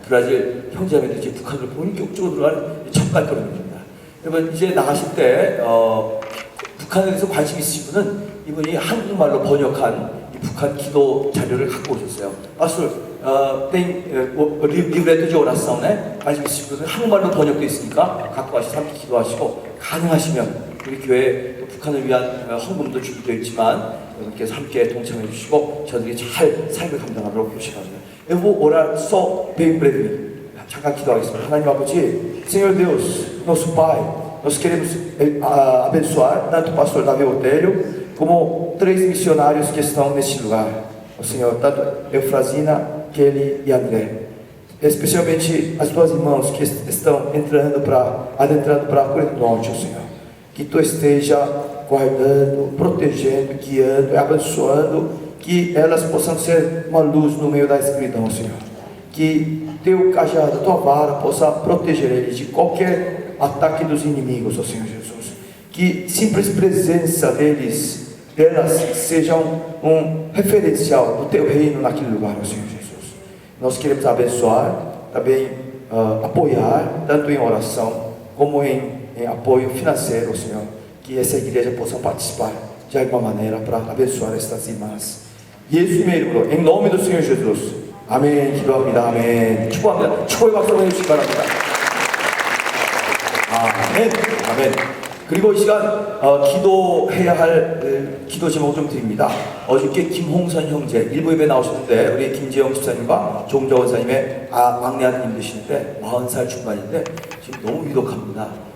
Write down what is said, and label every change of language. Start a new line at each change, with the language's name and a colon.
Korean: 브라질 형제자매들 이제 북한을 본격적으로 들어가는 첫 발걸음입니다. 여러분 이제 나가실 때 북한에 대해서 관심 있으신 분은 이분이 한국말로 번역한 이 북한 기도 자료를 갖고 오셨어요.
Portuguese: Pastor, tem livreto de oração네.
Korean: 관심 있으신 분은 한국말로 번역되어 있으니까 갖고 가셔서 함께 기도하시고 가능하시면 우리 교회 북한을 위한 헌금도 준비되어 있지만 여러분께서 함께 동참해 주시고 저들이 잘 삶을 감당하도록 해주시기
Portuguese: Eu vou orar só bem breve.
Korean: 잠깐 기도하겠습니다. 하나님 아버지,
Portuguese: Senhor Deus, nosso Pai, nós queremos abençoar tanto o pastor Davi Botelho como três missionários que estão neste lugar. O Senhor, tanto Eufrazina, Kelly e André. Especialmente as duas irmãs que estão adentrando para a Coreia do Norte, o Senhor. Que Tu esteja guardando, protegendo, guiando e abençoando, que elas possam ser uma luz no meio da escuridão, Senhor. Que Teu cajado, Tua vara possa proteger eles de qualquer ataque dos inimigos, ó Senhor Jesus. Que simples presença delas sejam um referencial do Teu reino naquele lugar, ó Senhor Jesus. Nós queremos abençoar, também apoiar, tanto em oração como em apoio financeiro, ó Senhor. Que essa igreja possa participar de alguma maneira para abençoar estas irmãs.
Korean: 예수님의 이름으로,
Portuguese: em nome do Senhor Jesus.
Korean: 아멘. 기도합니다. 아멘. 축복합니다. 축복의 박수 한번 해주시기 바랍니다. 아멘. 아멘. 그리고 이 시간 기도해야 할 기도 제목을 좀 드립니다. 어저께 김홍선 형제 일부 예배 나오셨는데 우리 김재영 집사님과 종정원 사님의 막내 아드님 되시는데 40살 중반인데 지금 너무 위독합니다.